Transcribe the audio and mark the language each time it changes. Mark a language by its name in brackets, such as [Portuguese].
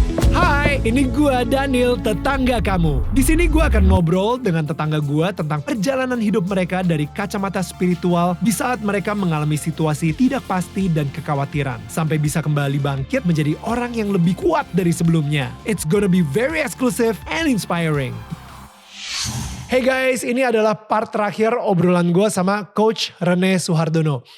[Indonesian] Hai, ini gua Daniel, tetangga kamu. Di sini gua akan ngobrol dengan tetangga gua tentang perjalanan hidup mereka dari kacamata spiritual di saat mereka mengalami situasi tidak pasti dan kekhawatiran, sampai bisa kembali bangkit menjadi orang yang lebih kuat dari sebelumnya. [English] It's gonna be very exclusive and inspiring. Hey guys, [Indonesian] ini adalah part terakhir obrolan gue sama Coach Rene Suhardono.